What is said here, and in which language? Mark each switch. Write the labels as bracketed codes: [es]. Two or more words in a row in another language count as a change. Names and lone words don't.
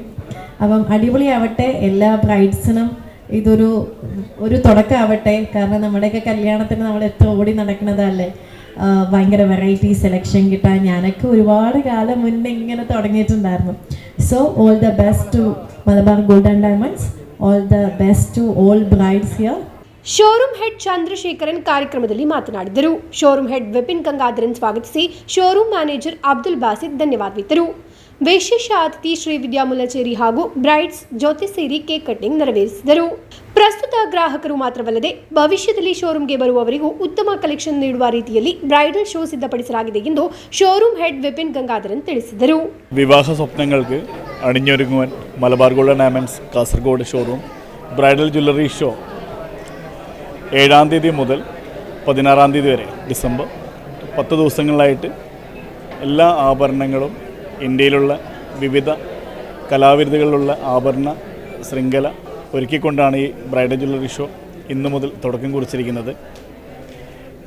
[ml] അപ്പം അടിപൊളിയാവട്ടെ. എല്ലാ ബ്രൈഡ്സിനും ഇതൊരു തുടക്കമാവട്ടെ. കാരണം നമ്മുടെയൊക്കെ കല്യാണത്തിന് നമ്മൾ എത്ര ഓടി നടക്കുന്നതല്ലേ. ഭയങ്കര [en] variety selection [ml] കിട്ടാൻ ഞാനൊക്കെ ഒരുപാട് കാലം മുന്നേ ഇങ്ങനെ തുടങ്ങിയിട്ടുണ്ടായിരുന്നു. [en] So all the best to Malabar Gold and Diamonds. All the best to all brides here. showroom head [kn] ಚಂದ್ರಶೇಖರನ್ ಕಾರ್ಯಕ್ರಮದಲ್ಲಿ ಮಾತನಾಡಿದರು. [en] showroom head [kn] ವಿಪಿನ್ ಗಂಗಾಧರನ್ ಸ್ವಾಗತಿಸಿ [en] showroom manager [kn] ಅಬ್ದುಲ್ ಬಾಸಿದ್ ಧನ್ಯವಾದವಿತ್ತರು. ವಿಶೇಷ ಅತಿಥಿ ಶ್ರೀವಿದ್ಯಾ ಮುಲ್ಲಚೇರಿ ಹಾಗೂ ಬ್ರೈಡ್ಸ್ ಜೊತೆ ಸೇರಿ [en] cake cutting [kn] ನೆರವೇರಿಸಿದರು. ಪ್ರಸ್ತುತ ಗ್ರಾಹಕರು ಮಾತ್ರವಲ್ಲದೆ ಭವಿಷ್ಯದಲ್ಲಿ ಶೋರೂಮ್ಗೆ ಬರುವವರಿಗೂ ಉತ್ತಮ ಕಲೆಕ್ಷನ್ ನೀಡುವ ರೀತಿಯಲ್ಲಿ [en] bridal show [kn] ಸಿದ್ಧಪಡಿಸಲಾಗಿದೆ ಎಂದು [en] showroom head [kn] ವಿಪಿನ್ ಗಂಗಾಧರನ್ ತಿಳಿಸಿದರು. [ml] വിവാഹ സ്വപ്നങ്ങൾക്ക് അണിഞ്ഞൊരുങ്ങുവാൻ മലബാർ ഗോൾഡ് ആൻഡ് ഡയമണ്ട്സ് കാസർഗോഡ് ഷോറൂം [en] bridal jewellery show [ml] 7-ാം തീയതി മുതൽ 16-ാം തീയതി വരെ ഡിസംബർ 10 ദിവസങ്ങളിലായിട്ട് എല്ലാ ആഭരണങ്ങളും ഇന്ത്യയിലുള്ള വിവിധ കലാവിരുതുകളിലുള്ള ആഭരണ ശൃംഖല ഒരുക്കിക്കൊണ്ടാണ് ഈ [en] bridal jewellery show [ml] ഇന്നു മുതൽ തുടക്കം കുറിച്ചിരിക്കുന്നത്.